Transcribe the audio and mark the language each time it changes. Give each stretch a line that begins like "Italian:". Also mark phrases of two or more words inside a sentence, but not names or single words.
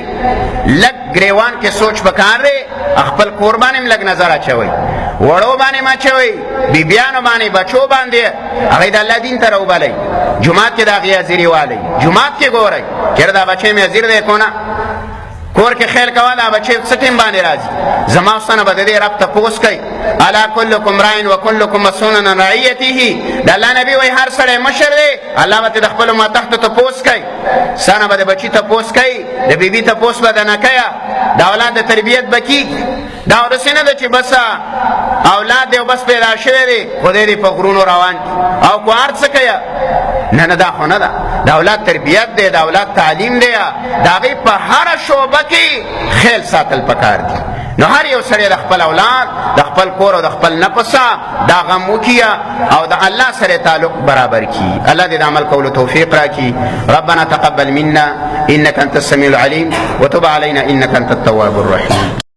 Pashto: لږ ګریوان کې سوچ پکار دی، خپل کور باندې م لږ نظر اچوئ، وړو باندې م اچوئ، بیبیانو باندې، بچو باندې، هغوی د الله دین ته راوبلئ. جومات کې د هغې حاضري والئ، جومات کې ګورئ چېرې دا بچی مې حاضر دی که نه. کور کې خیال کوه دا بچی څه ټیم باندې راځي. زما استانه به د دې رب تپوس کوي.
Arabic: الا کلکم راین و کلکم مسئول عن رعیته.
Pashto: د الله نبي وایي هر سړی مشر دی، الله به د خپلو ماتحتو تپوس کوي. ستانه به د بچي تپوس کوي، د بیبي تپوس به نه کوي، د اولاد د تربیت به کېږي. دا اورسې نه ده چې بس اولاد دی او بس پیدا شوی دی خدای دې په غرونو روان کړي او کو هر څه کوي. نه نه، دا خو نه ده. د اولاد تربیت دی، د اولاد تعلیم دی، د هغې په هره شعبه کې خیال ساتل پکار دي. نو هر یو سړی د خپل اولاد، د خپل کور او د خپل نفس دا غم وکړي او د الله سره تعلق برابر کړي. الله دې د عمل کولو توفیق راکړي.
Arabic: ربنا تقبل منا انك انت السميع العليم وتب علينا انك انت التواب الرحيم.